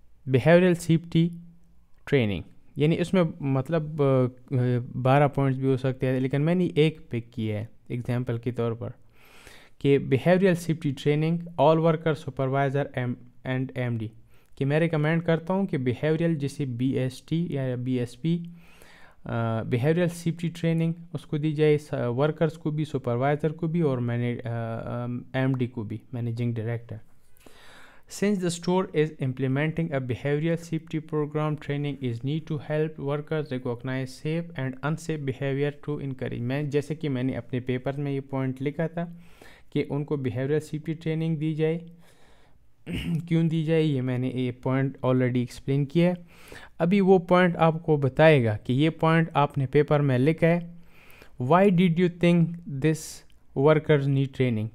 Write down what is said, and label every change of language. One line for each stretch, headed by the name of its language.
Hindi: Behavioural safety training, यानी इसमें मतलब 12 पॉइंट्स भी हो सकते हैं, लेकिन मैंने एक पिक किया है एग्जांपल के तौर पर कि behavioural safety training
English: All worker supervisor and MD.
Hindi: कि मैं रिकमेंड करता हूँ कि बिहेवियरल जैसे BST या BSP बिहेवियरल सेफ्टी ट्रेनिंग उसको दी जाए, वर्कर्स को भी, सुपरवाइज़र को भी, और MD को भी, managing director.
English: Since the store is implementing a behavioral safety program, training is need to help workers recognize safe and unsafe behavior to encourage.
Hindi: मैं जैसे कि मैंने अपने पेपर में ये पॉइंट लिखा था कि उनको behavioral safety training दी जाए. क्यों दी जाए ये मैंने ये पॉइंट ऑलरेडी एक्सप्लेन किया है. अभी वो पॉइंट आपको बताएगा कि ये पॉइंट आपने पेपर में लिखा है,
English: Why did you think this workers need training.